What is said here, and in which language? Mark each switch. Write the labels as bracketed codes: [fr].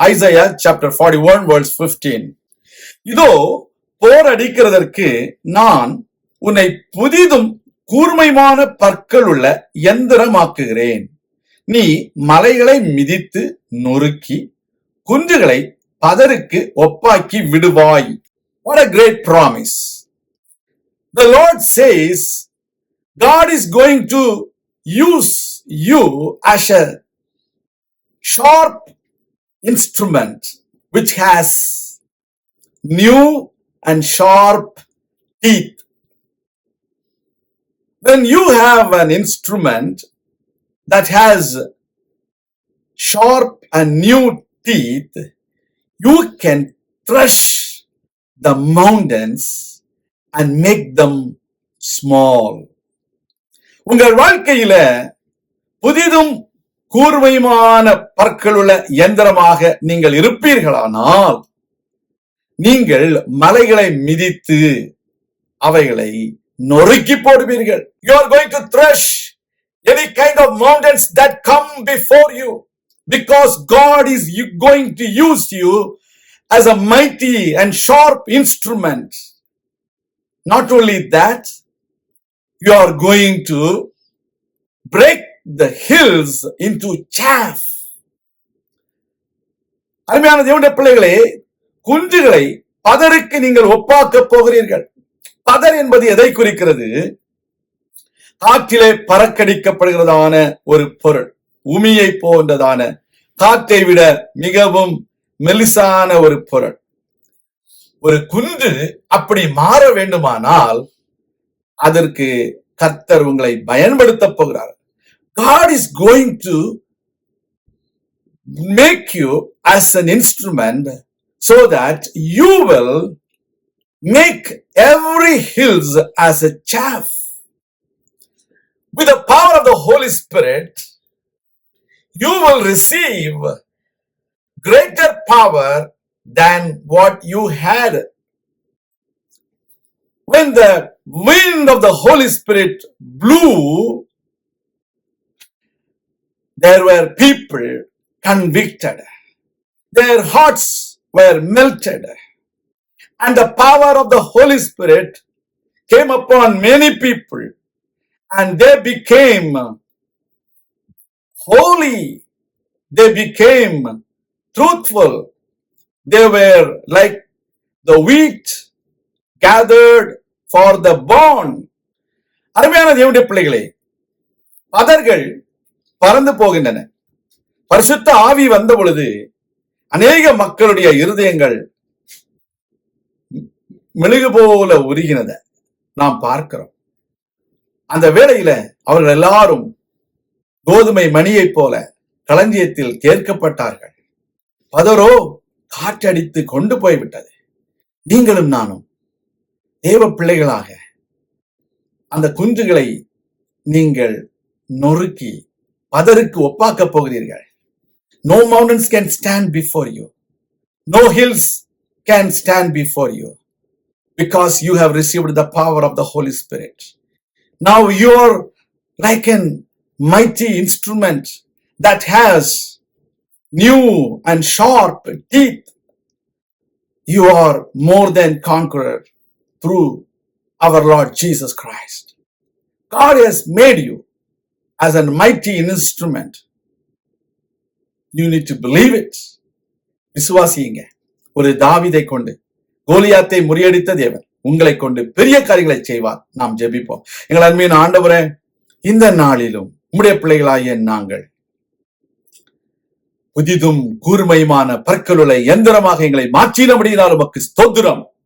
[ta] Isaiah chapter 41 verse 15. இதோ போர் அடிக்கிறதற்கு நான் உன்னை புதிதும் கூர்மையான பற்கள் உள்ள எந்திரமாக்குகிறேன். நீ மலைகளை மிதித்து நொறுக்கி குன்றுகளை பதருக்கு ஒப்பாக்கி விடுவாய். [en] What a great promise. The Lord says God is going to use you as a sharp instrument which has new and sharp teeth. When you have an instrument that has sharp and new teeth, you can crush the mountains and make them small. [ta] உங்கள் வாழ்க்கையில புதிதும் கூர்மையான பற்களுள்ள இயந்திரமாக நீங்கள் இருப்பீர்களானால் நீங்கள் மலைகளை மிதித்து அவைகளை நொறுக்கி போடுவீர்கள். [en] You are going to thresh any kind of mountains that come before you, because God is going to use you as a mighty and sharp instrument. Not only that, you are going to break the hills into chaff. [ta] அருமையான தேவனுடைய பிள்ளைகளே, குன்றுகளை பதருக்கு நீங்கள் ஒப்பாக்க போகிறீர்கள். பதர் என்பது எதை குறிக்கிறது? காற்றிலே பறக்கடிக்கப்படுகிறதான ஒரு பொருள், உமியை போன்றதான, காற்றை விட மிகவும் மெலிசான ஒரு பொருள். ஒரு குன்று அப்படி மாற வேண்டுமானால் அதற்கு கர்த்தர் உங்களை பயன்படுத்த போகிறார். [en] God is going to make you as an instrument so that you will make every hills as a chaff. With the power of the Holy Spirit, you will receive greater power than what you had. When the wind of the Holy Spirit blew, there were people convicted. Their hearts were melted. And the power of the Holy Spirit came upon many people, and they became holy. They became truthful. They were like the wheat gathered for the barn. [ta] அருமையான தேவனுடைய பிள்ளைகளே, பதர்கள் பறந்து போகின்றன. பரிசுத்த ஆவி வந்த பொழுது அநேக மக்களுடைய இருதயங்கள் மெழுகு போல உருகினத நாம் பார்க்கிறோம். அந்த வேளையில அவர்கள் எல்லாரும் கோதுமை மணியை போல களஞ்சியத்தில் கேட்கப்பட்டார்கள். பதரோ காற்றடித்து கொண்டு போய்விட்டது. நீங்களும் நானும் தேவ பிள்ளைகளாக அந்த குன்றுகளை நீங்கள் நொறுக்கி பதருக்கு ஒப்பாக்க போகிறீர்கள். [en] No mountains can stand before you. No hills can stand before you, because you have received the power of the Holy Spirit. Now you are like a mighty instrument that has new and sharp teeth. You are more than conqueror through our Lord Jesus Christ. God has made you as a mighty instrument. You need to believe it. [ta] விசுவாசியுங்க. ஒரு தாவீதை கொண்டு கோலியாத்தை முறியடித்த தேவன் உங்களை கொண்டு பெரிய காரியங்களை செய்வார். நாம் ஜெபிப்போம். எங்கள் அன்பின் ஆண்டவரே, இந்த நாளிலும் உம்முடைய பிள்ளைகளாகிய நாங்கள் புதிதும் கூர்மையுமான பற்களுள்ள எந்திரமாக எங்களை மாற்றினபடியினால் உமக்கு ஸ்தோத்திரம்.